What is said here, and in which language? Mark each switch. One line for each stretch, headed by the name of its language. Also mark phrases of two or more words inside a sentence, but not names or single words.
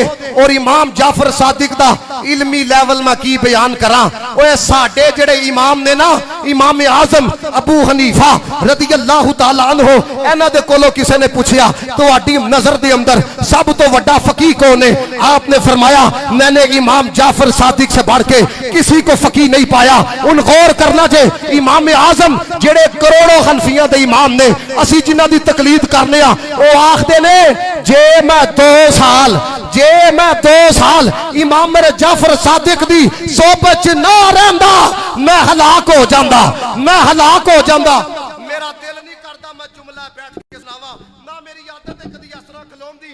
Punjabi: اور امام جعفر صادق دا علمی لیول میں کی بیان کرا، اوئے ساڈے جیڑے امام نے نا، امام اعظم ابو حنیفہ
Arabic: رضي الله تعالى عنه,
Punjabi: انہاں دے کولوں کسی نے پچھیا تہاڈی نظر دے اندر سب تو وڈا فقیہ کون ہے?
Urdu: آپ نے فرمایا میں نے امام جعفر صادق سے بڑھ کے کسی کو فقیہ نہیں پایا.
Punjabi: اُن غور کرنا جے امام اعظم جیڑے کروڑاں حنفیاں دے امام نے، اسی جنہاں دی تقلید کرنے آں، او آکھدے نے جے میں 2 سال امام میرے جعفر صادق دی صحبت چ نا رہندا میں ہلاک ہو جاندا، میں ہلاک ہو جاندا. میرا دل نہیں کردا میں جملہ بیٹھ کے سناوا، نا میری عادت ہے کدی اس طرح کھلوندی.